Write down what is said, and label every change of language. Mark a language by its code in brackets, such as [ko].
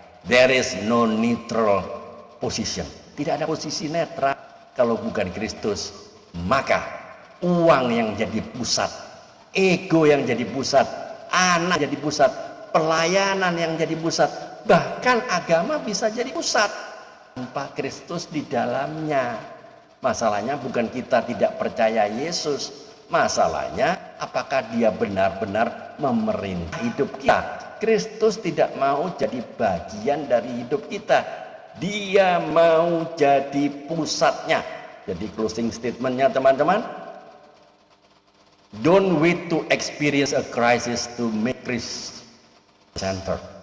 [en] There is no neutral position. [id] Tidak ada posisi netral kalau bukan Kristus. Maka uang yang jadi pusat, ego yang jadi pusat, anak jadi pusat, pelayanan yang jadi pusat, bahkan agama bisa jadi pusat tanpa Kristus di dalamnya. Masalahnya bukan kita tidak percaya Yesus, masalahnya apakah dia benar-benar memerintah hidup kita. Kristus tidak mau jadi bagian dari hidup kita, dia mau jadi pusatnya. Jadi closing statementnya teman-teman, [en] don't wait to experience a crisis to make Christ center.